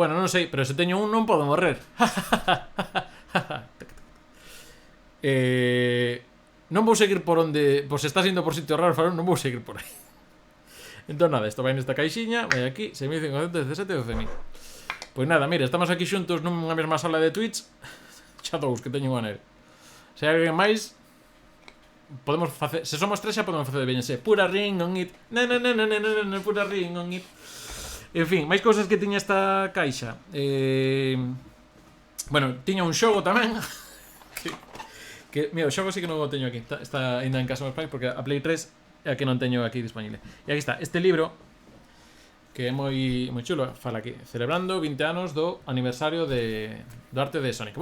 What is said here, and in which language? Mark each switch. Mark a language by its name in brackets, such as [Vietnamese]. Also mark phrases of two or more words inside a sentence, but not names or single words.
[Galician] Bueno, non sei, pero se teño un non podo morrer. Non vou seguir por onde, por se estás indo por sitios raros, non vou seguir por aí. Entón nada, isto vai nesta caixiña, vai aquí, 6517 de 12.000. Pois nada, mira, estamos aquí xuntos nunha mesma sala de Twitch. Xa dous que teño un anel. Se hai alguén máis, podemos facer, se somos tres xa podemos facer de veñense. [English] Pura ring on it. Pura ring on it. [Galician] En fin, máis cousas que tiña esta caixa. Bueno, tiña un xogo tamén. que mira, o xogo sí que non o teño aquí. Está ainda en casa dos pais porque a Play 3 é a que non teño aquí disponible. E aquí está, este libro que é moi chulo, fala aquí, celebrando 20 anos do aniversario do arte de Sonic.